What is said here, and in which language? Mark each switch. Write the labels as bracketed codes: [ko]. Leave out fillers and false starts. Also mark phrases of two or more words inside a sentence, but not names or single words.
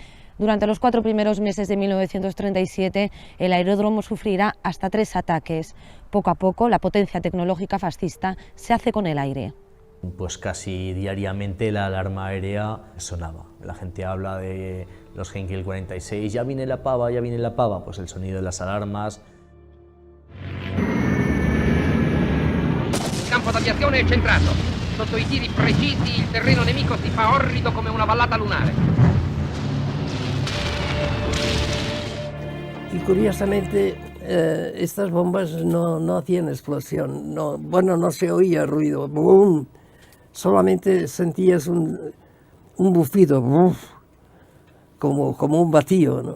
[es] Durante los 4 primeros meses de 1937, el aeródromo sufrirá hasta 3 ataques. Poco a poco, la potencia tecnológica fascista se hace con el aire. Pues casi diariamente la alarma aérea sonaba. La gente habla de los Heinkel 46, ya viene la pava, ya viene la pava. Pues el sonido de las alarmas. [it] Il campo d'aviazione è centrato. Sotto i tiri precisi il terreno nemico si fa orrido come una vallata lunare. [es] Y curiosamente estas bombas no hacían explosión, no se oía ruido, ¡boom! Solamente sentías un bufido, como un vacío, ¿no?